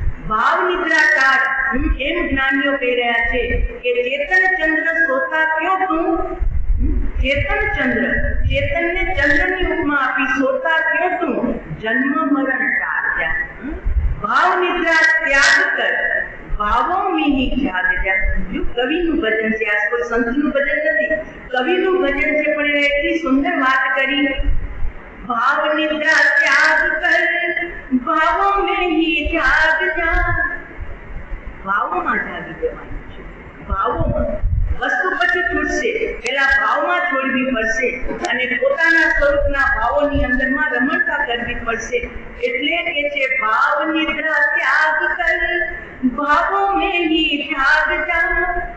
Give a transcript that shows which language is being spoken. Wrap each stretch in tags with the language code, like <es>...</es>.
<gu>ભાવ નિદ્રા ટાળ, એમ જ્ઞાનીઓ કહી રહ્યા છે કે</gu> <hi>ચેતન ચંદ્ર સોતા ક્યો તું,</hi> <gu>ચેતન ચંદ્ર, ચેતનને ચંદ્રની ઉપમા આપી, સોતા ક્યો તું, જન્મ મરણ ટાળ જા.</gu> <hi>ભાવ નિદ્રા ત્યાગ કર, ભાવો મીહી જાગ જા.</hi> <gu>જો કવિનું ભજન છે, આ કોઈ સંતનું ભજન નથી, કવિનું ભજન છે, પણ એને એટલી સુંદર વાત કરી.</gu> <hi>भाव निद्रा त्याग कर, भावों में ही जाग जा.</hi> <gu>ભાવોમાં જાગી જવાનું છે. ભાવોમાં વસ્તુ પછી છૂટશે, પહેલા ભાવમાં છોડવી પડશે અને પોતાના સ્વરૂપના ભાવોની અંદરમાં રમણતા કરવી પડશે. એટલે કે છે ભાવ નિદ્રા ત્યાગ કર,</gu> <hi>ભાવોं में ही जाग जा.</hi>